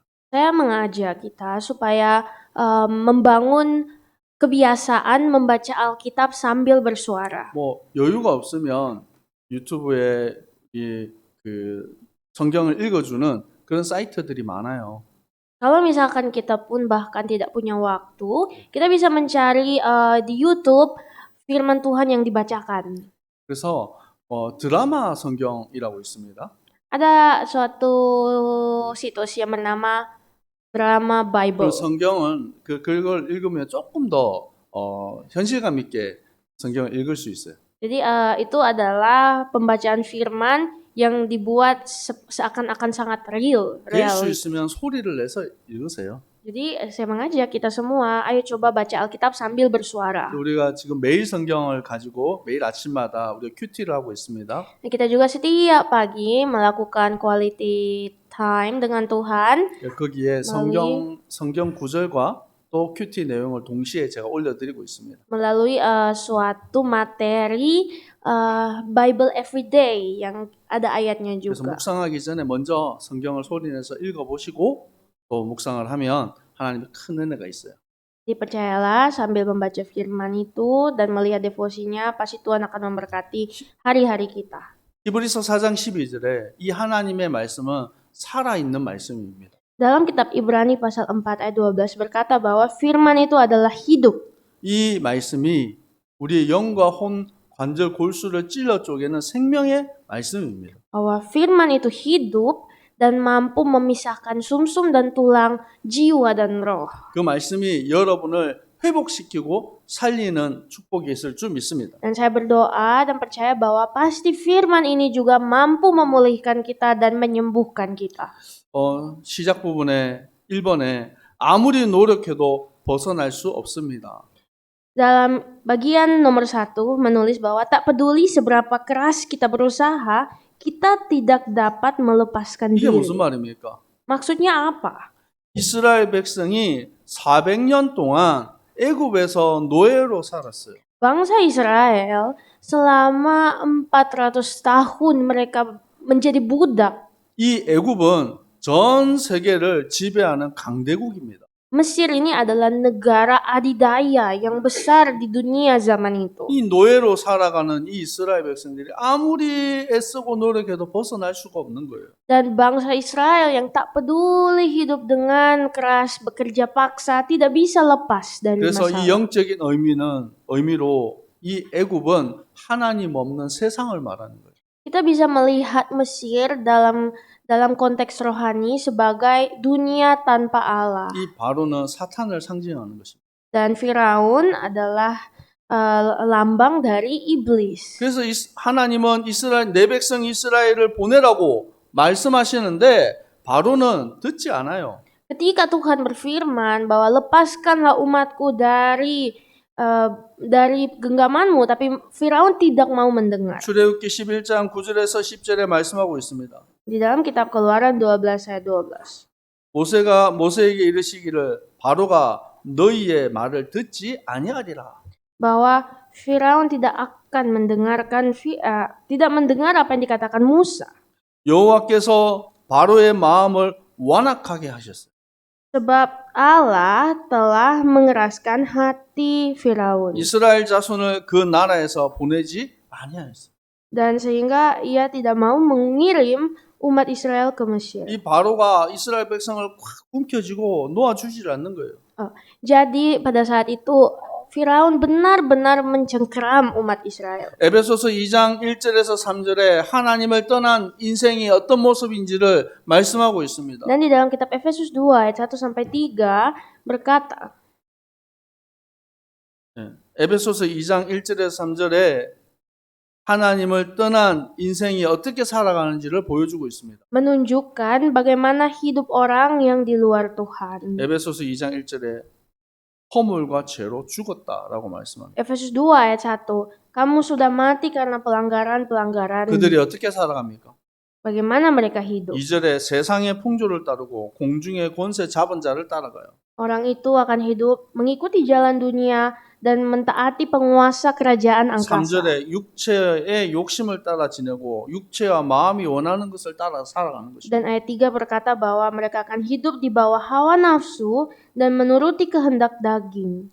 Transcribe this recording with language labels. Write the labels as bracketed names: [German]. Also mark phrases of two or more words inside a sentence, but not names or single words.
[Indonesian] Saya mengajak kita supaya membangun kebiasaan membaca Alkitab sambil bersuara. [Korean] 뭐 여유가 없으면 유튜브에 그 성경을 읽어주는 그런 사이트들이 많아요. [Indonesian] Kalau misalkan kita pun bahkan tidak punya waktu, kita bisa mencari di YouTube firman Tuhan yang dibacakan. [Korean] 그래서 드라마 성경이라고 있습니다. [Indonesian] Ada suatu situs yang bernama Drama [Korean] 그 [Indonesian] Bible. [Korean] 성경은 그걸 읽으면 조금 더 현실감 있게 성경을 읽을 수 있어요. [Indonesian] Jadi itu adalah pembacaan firman yang dibuat seakan-akan sangat real. [Korean] 될 수 있으면 소리를 내서 읽으세요. [Indonesian] Jadi saya mengajak kita semua, ayo coba baca Alkitab sambil bersuara. [Korean] 우리가 지금 매일 성경을 가지고 매일 아침마다 우리가 큐티를 하고 있습니다. [Indonesian] Dan kita juga setiap pagi melakukan [English] quality time [Indonesian] dengan Tuhan. [Korean] 거기에 성경 구절과 또 큐티 내용을 동시에 제가 올려드리고 있습니다. [Indonesian] Melalui suatu materi Bible Everyday yang ada ayatnya [Korean] 그래서 [Indonesian] juga. [Korean] 묵상하기 전에 먼저 성경을 소리내서 읽어보시고 또 묵상을 하면 하나님의 큰 은혜가 있어요. [Indonesian] Jadi percayalah sambil membaca firman itu dan melihat devosinya, pasti Tuhan akan memberkati hari-hari kita. [Korean] 히브리서 4장 12절에 이 하나님의 말씀은 살아있는 말씀입니다. [Indonesian] Dalam kitab Ibrani pasal 4 ayat 12 berkata bahwa firman itu adalah hidup. [Korean] 이 말씀이 우리의 영과 혼, 관절, 골수를 찔러 쪼개는 생명의 말씀입니다. [Indonesian] Bahwa firman itu hidup dan mampu memisahkan sumsum dan tulang, jiwa dan roh. [Korean] 그 말씀이 여러분을 회복시키고 살리는 축복이 있을 줄 믿습니다. [Indonesian] Dan saya berdoa dan percaya bahwa pasti firman ini juga mampu memulihkan kita dan menyembuhkan kita. [Korean] 시작 부분에 1번에 아무리 노력해도 벗어날 수 없습니다. [Indonesian] Dalam bagian nomor 1 menulis bahwa tak peduli seberapa keras kita berusaha, kita tidak dapat melepaskan [Korean] 이게 [Indonesian] diri. [Korean] 무슨 말입니까? [Indonesian] Maksudnya apa? [Korean] 이스라엘 백성이 400년 동안 애굽에서 노예로 살았어요. [Indonesian] Bangsa Israel selama 400 tahun mereka menjadi budak. [Korean] 이 애굽은 전 세계를 지배하는 강대국입니다. [Indonesian] Mesir ini adalah negara adidaya yang besar di dunia zaman itu. [Korean] 이 노예로 살아가는 이 이스라엘 백성들이 아무리 애쓰고 노력해도 벗어날 수가 없는 거예요. [Indonesian] Dan bangsa Israel yang tak peduli hidup dengan keras, bekerja paksa, tidak bisa lepas dari [Korean] 그래서 [Indonesian] masalah. [Korean] 이 영적인 의미로 이 애굽은 하나님 없는 세상을 말하는 거예요. [Indonesian] Kita bisa melihat Mesir dalam konteks rohani sebagai dunia tanpa Allah. [Korean] 이 바로는 사탄을 상징하는 것입니다. [Indonesian] Dan Firaun adalah lambang dari iblis. [Korean] 그래서 하나님은 내 백성 이스라엘을 보내라고 말씀하시는데 바로는 듣지 않아요. [Indonesian] Ketika Tuhan berfirman bahwa lepaskanlah umatku dari genggamanmu, tapi Firaun tidak mau mendengar. [Korean] 출애굽기 11장 9절에서 10절에 말씀하고 있습니다. [Indonesian] Di dalam kitab Keluaran 12 ayat 12. [Korean] 모세가 모세에게 이르시기를 바로가 너희의 말을 듣지 아니하리라. [Indonesian] Bahwa Firaun tidak akan tidak mendengar apa yang dikatakan Musa. [Korean] 여호와께서 바로의 마음을 완악하게 하셨어요. [Indonesian] Sebab Allah telah mengeraskan hati Firaun. [Korean] 이스라엘 자손을 그 나라에서 보내지 아니하였어요. [Indonesian] Dan sehingga ia tidak mau mengirim umat Israel ke Mesir. [Korean] 이 바로가 이스라엘 백성을 확 움켜쥐고 놓아주질 않는 거예요. [Indonesian] Jadi pada saat itu Firaun benar-benar mencengkeram umat Israel. [Korean] 에베소서 2장 1절에서 3절에 하나님을 떠난 인생이 어떤 모습인지를 말씀하고 있습니다. [Indonesian] Dan di dalam kitab Efesus 2 ayat 1 sampai 3 berkata, [Korean] 에베소서 2장 1절에서 3절에 하나님을 떠난 인생이 어떻게 살아가는지를 보여주고 있습니다. [Indonesian] menunjukkan bagaimana hidup orang yang di luar Tuhan. [Korean] 에베소서 2장 1절에 허물과 죄로 죽었다라고 말씀합니다. [Indonesian] Efesus 2 ayat 1, kamu sudah mati karena pelanggaran-pelanggaran. [Korean] 그들이 어떻게 살아갑니까? [Indonesian] Bagaimana mereka hidup? [Korean] 2절에 세상의 풍조를 따르고 공중의 권세 잡은 자를 따라가요. [Indonesian] Orang itu akan hidup mengikuti jalan dunia dan mentaati penguasa kerajaan angkasa. [Korean] 3절에 육체의 욕심을 따라 지내고 육체와 마음이 원하는 것을 따라 살아가는 것입니다. [Indonesian] Dan ayat 3 berkata bahwa mereka akan hidup di bawah hawa nafsu dan menuruti kehendak daging.